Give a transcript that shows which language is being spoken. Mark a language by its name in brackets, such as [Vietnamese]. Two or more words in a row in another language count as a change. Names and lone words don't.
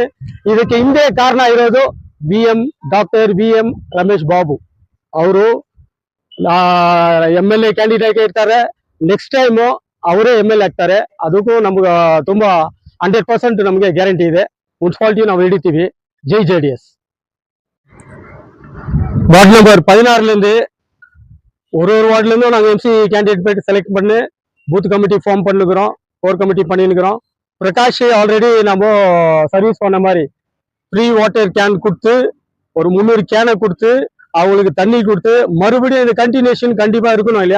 [Kannada] ಇದಕ್ಕೆ ಹಿಂದೆ ಕಾರಣ ಇರೋದು ಡಾಕ್ಟರ್ BM ರಮೇಶ್ ಬಾಬು ಅವರು [English] MLA candidate [Kannada] ಇರ್ತಾರೆ. [English] next time [Kannada] ಅವರೇ MLA ಆಗ್ತಾರೆ. ಅದಕ್ಕೂ ನಮ್ಗೆ ತುಂಬಾ 100% ನಮಗೆ ಗ್ಯಾರಂಟಿ ಇದೆ. ಮುನ್ಸಿಪಾಲಿಟಿ ನಾವು ಹಿಡಿತೀವಿ. ಜೈ JDS. [Tamil] வார்டு நம்பர் 16 ஒரு வார்டுல இருந்தும் நாங்கள் [English] MC candidate select [Tamil] பண்ணி [English] booth committee form [Tamil] பண்ணுகிறோம், [English] core committee [Tamil] பண்ணிருக்கிறோம். பிரகாஷ் ஆல்ரெடி நம்ம சர்வீஸ் பண்ண மாதிரி [English] free water can [Tamil] கொடுத்து ஒரு 300 கேனை கொடுத்து அவங்களுக்கு தண்ணி கொடுத்து மறுபடியும் இந்த கண்டினியூஷன் கண்டிப்பா இருக்கணும் இல்லையா?